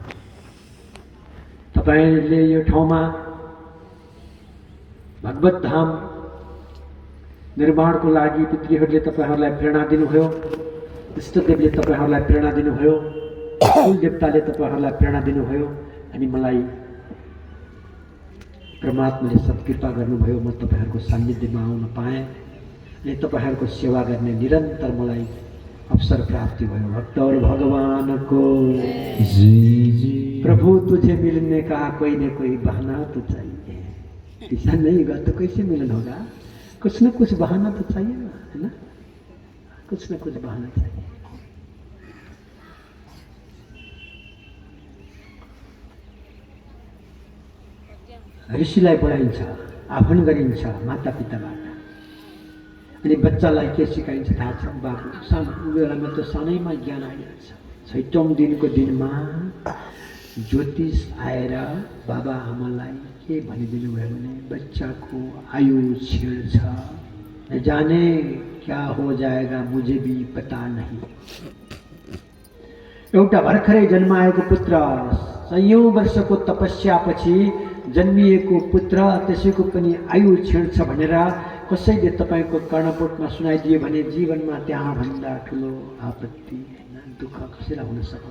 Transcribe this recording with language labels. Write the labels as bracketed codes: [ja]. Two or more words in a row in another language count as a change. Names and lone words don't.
[ne] तपाईँले यो ठाउँमा भगवत धाम निर्माणको लागि पितृहरूले तपाईँहरूलाई प्रेरणा दिनुभयो, इष्टदेवले तपाईँहरूलाई प्रेरणा दिनुभयो, कुल देवताले तपाईँहरूलाई प्रेरणा दिनुभयो अनि मलाई परमात्माले सत्कृपा गर्नुभयो। म तपाईँहरूको सान्निध्यमा आउन पाएँ अनि तपाईँहरूको सेवा गर्ने निरन्तर मलाई अवसर प्राप्ति भयो। भक्तहरू भगवानको [hi] प्रभु तुझे मिलने का कोई न कोई बहाना तो चाहिए, ऐसा नहीं होगा तो कैसे मिलन होगा? कुछ न कुछ बहाना तो चाहिए ना, है ना? कुछ न कुछ बहाना चाहिए। [ne] ऋषिलाई बोलाइन्छ, आह्वान गरिन्छ माता पिताबाट। अनि बच्चालाई के सिकाइन्छ थाहा छ? बाबु सानो बेलामा त सानैमा ज्ञान आइहाल्छ। 6औं दिनको दिनमा ज्योतिष आएर बाबा आमालाई के भनिदिनु भयो भने बच्चाको आयु छेड्छ, [hi] न जाने क्या हो जाएगा मुझे भी पता नहीं। [ne] एउटा भर्खरै जन्माएको पुत्र 100औं वर्षको तपस्यापछि जन्मिएको पुत्र त्यसैको पनि आयु छेड्छ भनेर कसैले तपाईँको कर्णपुटमा सुनाइदियो भने जीवनमा त्यहाँ भन्दा ठुलो आपत्ति होइन, दुःख कसैलाई हुन सक्ला?